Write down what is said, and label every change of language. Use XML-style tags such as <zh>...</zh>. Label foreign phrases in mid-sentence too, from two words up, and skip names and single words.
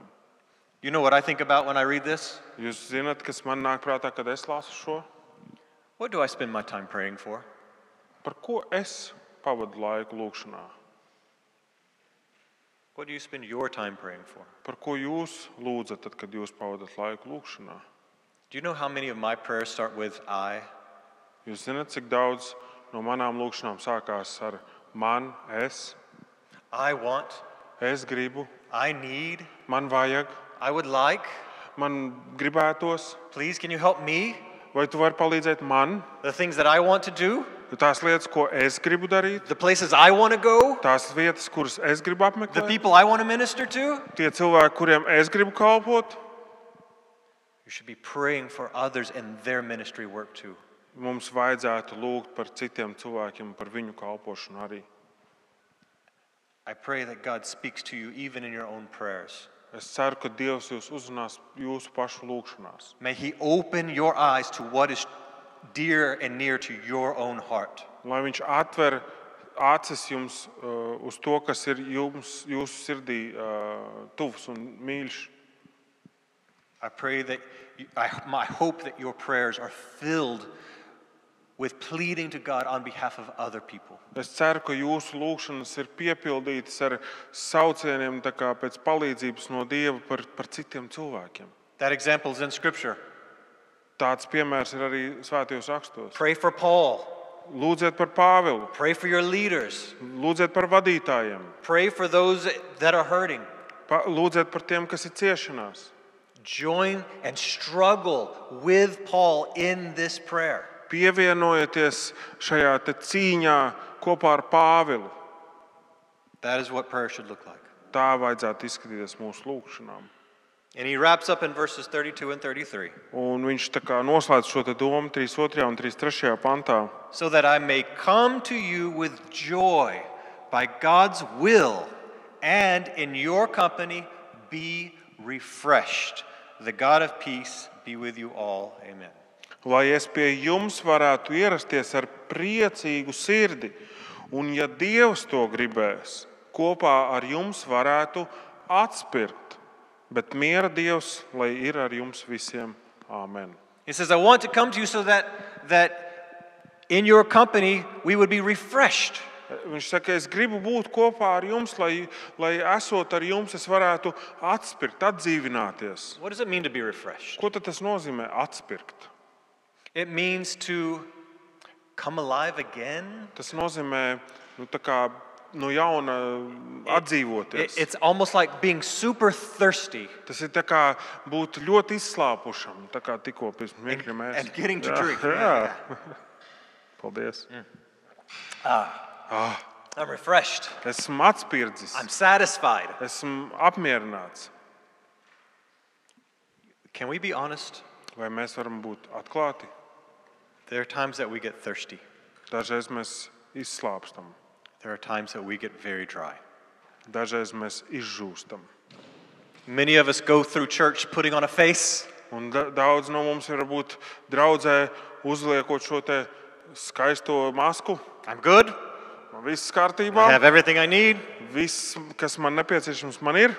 <en>You know what I think about when I read this?</en> <lv>Jūs zināt, kas man nāk prātā, kad es lasu šo?</lv> <en>What do I spend my time praying for?</en> <lv>Par ko es pavadu laiku lūgšanā?</lv> <en>What do you spend your time praying for?</en> <lv>Par ko jūs lūdzat, tad, kad jūs pavadat laiku lūgšanā?</lv> <en>Do you know how many of my prayers start with I?</en> <lv>Jūs zināt, cik daudz no manām lūgšanām sākās ar man, es</lv> <en>want,</en> <lv>gribu,</lv> <en>I need,</en> <lv>man vajag,</lv> <en>I would like.</en> <lv>man gribētos,</lv> <en>Please, can you help me?</en> <lv>vai tu vari palīdzēt man?</lv> <en>The things that I want to do,</en> <lv>Tās lietas, ko es gribu darīt,</lv> <en>the places I want to go,</en> <lv>tās vietas, kuras es gribu</lv> <en>the</en> <lv>apmeklēt,</lv> <en>people I want to minister to.</en> <lv>tie cilvēki, kuriem es gribu kalpot.</lv> <en>You should be praying for others in their ministry work too.</en> <lv>Mums vajadzētu lūgt par citiem cilvēkiem, par viņu kalpošanu arī.</lv> <en>I pray that God speaks to you even in your own prayers.</en> <lv>Es ceru, ka Dievs jūs uzrunās jūsu pašu lūgšanās.</lv> <en>May He open your eyes to what is dear and near to your own heart.</en> <lv>Lai viņš atver acis jums uz to, kas ir jūsu sirdī tuvs un mīļš.</lv> <en>I pray that I hope that your prayers are filled with pleading to God on behalf of other people.</en> <lv>Es ceru, ka jūsu lūgšanas ir piepildītas ar saucieniem tā kā pēc palīdzības no Dieva par citiem cilvēkiem.</lv> <en>That example is in Scripture.</en> <lv>Tāds piemērs ir arī svētajos rakstos.</lv> <en>Pray for Paul.</en> <lv>Lūdziet par Pāvilu,</lv> <en>Pray for your leaders.</en> <lv>lūdziet par vadītājiem,</lv> <en>Pray for those that are hurting.</en> <lv>lūdziet par tiem, kas ir ciešanās.</lv> <en>Join and struggle with Paul in this prayer.</en> <lv>Pievienojieties šajā te cīņā kopā ar Pāvilu.</lv> <en>That is what prayer should look like.</en> <lv>Tā vajadzētu izskatīties mūsu lūgšanām.</lv> <en>And he wraps up in verses 32 and 33.</en> <lv>Un viņš tā kā noslēdz šo te domu 32. un 33. pantā.</lv> <en>So that I may come to you with joy by God's will and in your company be refreshed. The God of peace be with you all. Amen.</en> <lv>Lai es pie jums varētu ierasties ar priecīgu sirdi, un ja Dievs to gribēs, kopā ar jums varētu atspirkt. Bet miera Dievs, lai ir ar jums visiem. Āmen.</lv> <en>He says, I want to come to you so that in your company we would be refreshed.</en> <lv>Viņš saka, es gribu būt kopā ar jums, lai esot ar jums, es varētu atspirkt, atdzīvināties.</lv> <en>What does it mean to be refreshed?</en> <lv>Ko tad tas nozīmē atspirkt?</lv> <en>It means to come alive again.</en> <lv>Tas nozīmē tā kā no jauna atdzīvoties.</lv> <en>It's almost like being super thirsty</en> <lv>Tas ir tā kā būt ļoti izslāpušam, tā kā tikko pirms mirkļa mēs.</lv> <en>and getting to drink.</en> <lv>Jā. Paldies.</lv> <en>I'm refreshed.</en> <lv>Esmu atspirdzis.</lv> <en>I'm satisfied.</en> <lv>Esmu apmierināts.</lv> <en>Can we be honest?</en> <lv>Vai mēs varam būt atklāti?</lv> <en>There are times that we get thirsty.</en> <lv>Dažreiz mēs izslāpstam.</lv> <en>There are times that we get very dry.</en> <lv>Dažreiz mēs izžūstam.</lv> <en>Many of us go through church putting on a face.</en> <lv>Un daudz no mums ir būt draudzē uzliekot šo te skaisto masku.</lv> <en>I'm good.</en> <lv>Man viss</lv> <en>I</en> <lv>kārtībā.</lv> <en>have everything I need.</en> <lv>Viss, kas man nepieciešams, man ir.</lv>